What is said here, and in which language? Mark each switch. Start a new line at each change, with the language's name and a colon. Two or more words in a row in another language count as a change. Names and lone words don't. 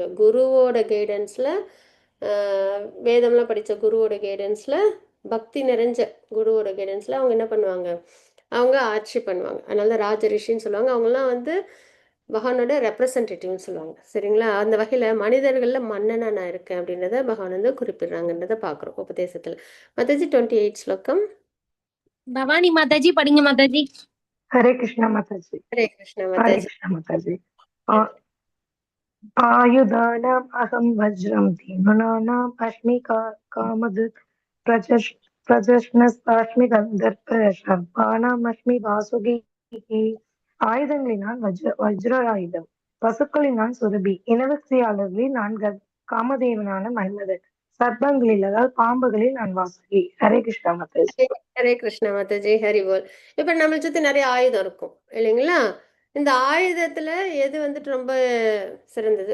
Tamil: குருவோட கைடன்ஸில், வேதம்லாம் படித்த குருவோட கைடன்ஸில், பக்தி நிறைஞ்ச குருவோட கைடன்ஸில் அவங்க என்ன பண்ணுவாங்க, அவங்க ஆட்சி பண்ணுவாங்க. அதனால தான் ராஜ ரிஷின்னு சொல்லுவாங்க. அவங்களாம் வந்து பகவானோட ரெப்ரசன்டேட்டிவ்னு சொல்லுவாங்க. சரிங்களா? அந்த வகையில் மனிதர்களில் மன்னனா நான் இருக்கேன் அப்படின்றத பகவான் வந்து குறிப்பிடுறாங்கன்றதை பார்க்குறோம் உபதேசத்தில். மாதாஜி 28 ஸ்லோகம். பவானி மாதாஜி படிங்க மாதாஜி.
Hindi: हरे कृष्णा माताजी।
Tamil: ஹரே கிருஷ்ணா
Hindi: हरे
Tamil: மாதாஜி.
Hindi: कृष्णा माताजी।
Sanskrit: आयुधानाम् अहं वज्रं धीमनानाम् अस्मि कामधुक् प्रजनस्तास्मि गन्धर्प सर्पाणाम् अस्मि वासुकिः।
Tamil: ஆயுதங்களில் நான் வஜ்ர ஆயுதம், பசுக்களில் நான் சுரபி, இனவசியாளர்களில் நான் காமதேவனான மன்மதன், சர்ப்பங்களில் அதாவது பாம்புகளில் நான் வாசுகி. ஹரே கிருஷ்ணா மாதாஜி. ஹரே கிருஷ்ணா மாதாஜி.
Bangla: হরি বোল.
Tamil: இப்போ நம்மளை சுற்றி நிறைய ஆயுதம் இருக்கும் இல்லைங்களா? இந்த ஆயுதத்தில் எது வந்துட்டு ரொம்ப சிறந்தது?